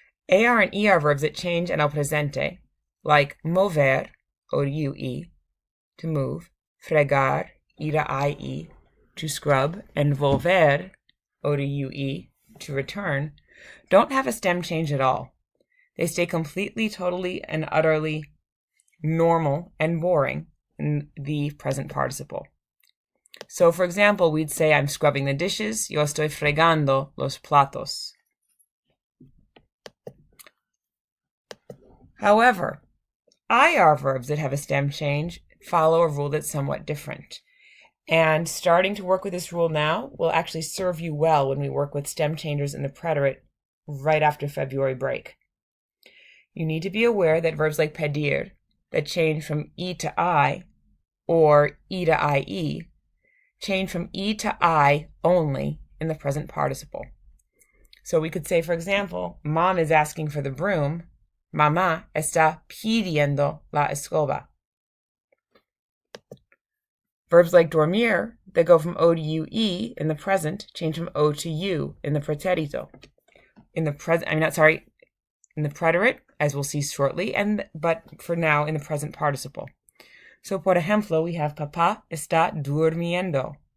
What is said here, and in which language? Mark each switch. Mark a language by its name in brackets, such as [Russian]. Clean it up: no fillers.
[English] AR and ER verbs that change [Spanish] en el presente, [English] like mover, or UE, to move, fregar, IE, to scrub, and volver, or UE, to return, don't have a stem change at all. They stay completely, totally, and utterly normal and boring in the present participle. So, for example, we'd say, I'm scrubbing the dishes. [Spanish] Yo estoy fregando los platos. [English] However, IR verbs that have a stem change follow a rule that's somewhat different. And starting to work with this rule now will actually serve you well when we work with stem changers in the preterite right after February break. You need to be aware that verbs like pedir, that change from E to I, or E to IE, change from E to I only in the present participle. So we could say, for example, Mom is asking for the broom. [Spanish] Mamá está pidiendo la escoba. [English] Verbs like dormir, that go from O to UE in the present, change from O to U in the pretérito. In the preterite, as we'll see shortly, but for now in the present participle. So, por ejemplo, we have [Spanish] papá está durmiendo.